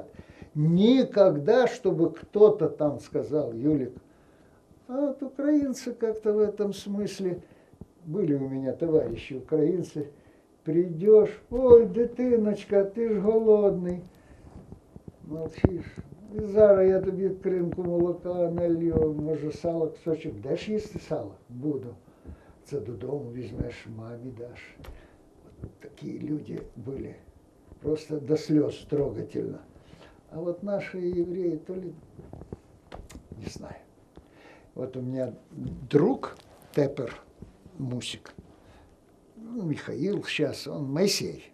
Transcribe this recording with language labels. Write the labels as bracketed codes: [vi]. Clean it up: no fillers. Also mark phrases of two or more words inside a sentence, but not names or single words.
[ru] Никогда, чтобы кто-то там сказал, Юлик, а вот украинцы как-то в этом смысле, были у меня товарищи украинцы, придешь, [uk] ой, дитиночка, [ru] ты ж голодный. Молчишь. [uk] Зараз я тобі кринку молока налью, може сало кусочок. Даш їсти сало? Буду. Це додому візьмеш, мамі даш. [ru] Вот такие люди были. Просто до слез трогательно. А вот наши евреи, то ли, не знаю. Вот у меня друг Тепер Мусик, ну, Михаил сейчас, он Моисей.